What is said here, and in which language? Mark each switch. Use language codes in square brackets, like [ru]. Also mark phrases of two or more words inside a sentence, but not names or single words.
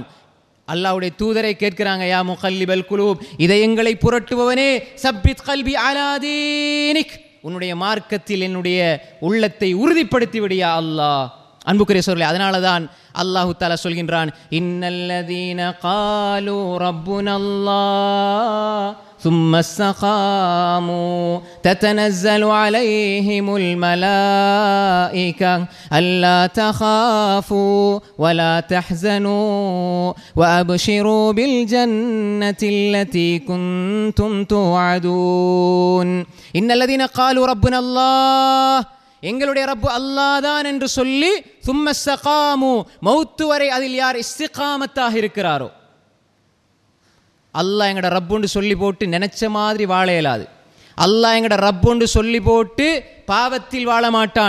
[ta] அல்லாஹ்வுடைய தூதரை கேட்கிறாங்க, [ar] يا مقلب القلوب, [ta] இதயங்களை புரட்டுபவனே, [ar] ثبت قلبي على دينك, [ta] உன்னுடைய மார்க்கத்தில் என்னுடைய உள்ளத்தை உறுதிப்படுத்தி விடியா அல்லாஹ். அன்புக்குரிய சகோதரர்களே, அதனால தான் [ar] الله تعالى சொல்கின்றான், إن الذين قالوا ربنا الله ثم استقاموا تتنزل عليهم الملائكة ألا تخافوا ولا تحزنوا وأبشروا بالجنة التي كنتم توعدون. إن الذين قالوا ربنا الله, [ta] எங்களுடைய ரப்பு அல்லாஹ் தான் என்று சொல்லி, [ar] ثم استقاموا, [ta] மௌத்து வரை அதில் யார் இஸ்திகாமத்தாக இருக்கிறாரோ, அல்லாஹ் எங்கட ரப்புன்னு சொல்லி போட்டு நினைச்ச மாதிரி வாழ இயலாது. அல்லாஹ் எங்கட ரப்புன்னு சொல்லி போட்டு பாவத்தில் வாழ மாட்டான்.